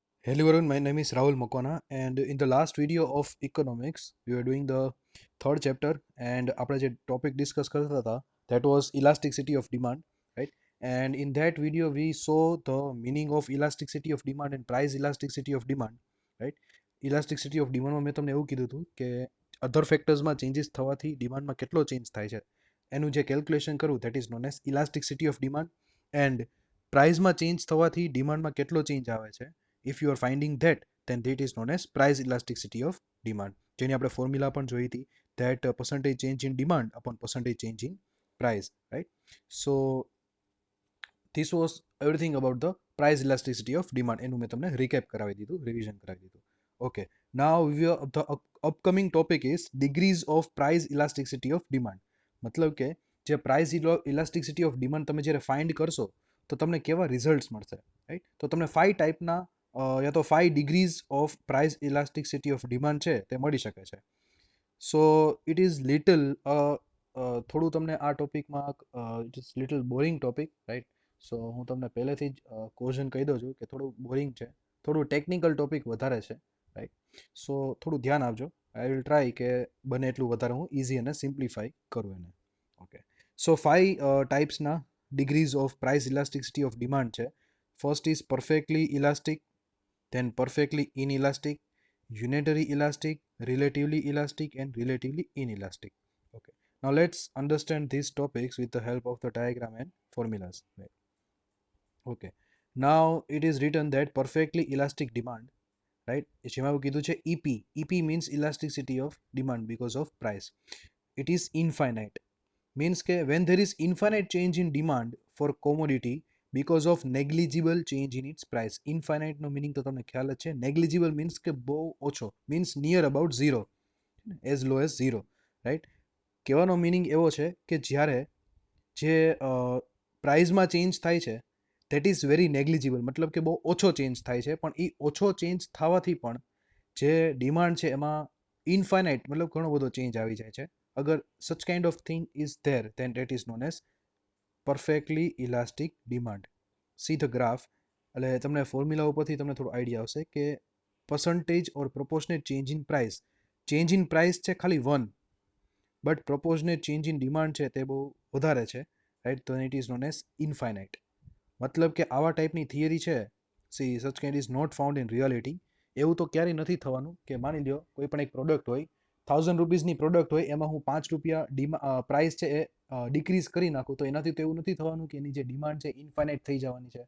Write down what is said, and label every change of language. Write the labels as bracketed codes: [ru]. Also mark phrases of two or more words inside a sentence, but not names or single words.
[en] Hello everyone, my name is Rahul Makwana, and in the last video of economics, we were doing the third chapter, and [gu] આપણે જે topic discuss કરતા હતા, [en] that was elasticity of demand, right? And in that video, we saw the meaning of elasticity of demand and price elasticity of demand, right? Elasticity of demand માં મેં તમને એવું કીધું હતું કે other factors માં changes થવાથી demand માં કેટલો change થાય છે એનું જે calculation કરવું, that is known as elasticity of demand, and price [gu] માં change થવાથી demand માં કેટલો change આવે છે. [en] If you are finding that, then that is known as price elasticity of demand, [gu] જેની આપણે ફોર્મ્યુલા પણ જોઈ હતી, [en] that percentage change in demand upon percentage change in price, right? So this was everything about the price elasticity of demand. [gu] એનું મેં તમને recap કરાવી દીધું, revision કરાવી દીધું. [en] Okay, now the upcoming topic is degrees of price elasticity of demand. [gu] મતલબ કે જે [en] price elasticity of demand [gu] તમે જ્યારે find કરશો તો તમને કેવા results મળશે, right? તો તમને 5 ટાઈપના યા તો 5 [en] degrees of price elasticity of demand [gu] છે તે મળી શકે છે. [en] so it is little [gu] થોડું તમને આ ટોપિકમાં [en] it is little boring topic, right? [gu] સો હું તમને પહેલેથી જ કોઝન કહી દઉં છું કે થોડું બોરિંગ છે, થોડું [en] technical topic [gu] વધારે છે, રાઈટ? સો થોડું ધ્યાન આપજો. [en] I will try [gu] કે બને એટલું વધારે હું ઇઝી અને સિમ્પ્લિફાઈ કરું એને. ઓકે, સો 5 ટાઈપ્સના [en] degrees of price elasticity of demand [gu] છે. [en] first is perfectly elastic, then perfectly inelastic, unitary elastic, relatively elastic, and relatively inelastic. Okay, now let's understand these topics with the help of the diagram and formulas. Right. Okay, now it is written that perfectly elastic demand, right? [gu] જેમાં એવું કીધું છે EP. [en] EP means elasticity of demand because of price. It is infinite. Means કે when there is infinite change in demand for commodity because of negligible change in its price. [gu] Infinite નો meaning તો તમને ખ્યાલ જ છે. [en] Negligible means [gu] કે બહુ ઓછો, [en] means near about zero, as low as zero, right? [gu] કહેવાનો meaning એવો છે કે જ્યારે જે પ્રાઇઝમાં ચેન્જ થાય છે [en] that is very negligible, [gu] મતલબ કે બહુ ઓછો ચેન્જ થાય છે, પણ એ ઓછો ચેન્જ થવાથી પણ જે ડિમાન્ડ છે એમાં ઇન્ફાઇનાઇટ મતલબ ઘણો બધો ચેન્જ આવી જાય છે. [en] અગર such kind of thing is there, then that is known as perfectly elastic demand. See the graph. [gu] એટલે તમને ફોર્મ્યુલા ઉપરથી તમને થોડો આઈડિયા આવશે કે [en] percentage or proportionate change in price. change in price [gu] છે ખાલી 1, બટ [en] proportionate change in demand [gu] છે તે બહુ વધારે છે, રાઈટ? [en] તો it is known as infinite. [gu] મતલબ કે આવા ટાઈપની થિયરી છે, [en] see such kind is not found in reality. [gu] એવું તો ક્યારેય નથી થવાનું કે માની લ્યો કોઈ પણ એક પ્રોડક્ટ હોય, 1000 રૂપીઝની પ્રોડક્ટ હોય, એમાં હું 5 રૂપિયા પ્રાઇસ છે એ ડિક્રીઝ કરી નાખું, તો એનાથી તો એવું નથી થવાનું કે એની જે ડિમાન્ડ છે ઇન્ફાઇનાઇટ થઈ જવાની છે.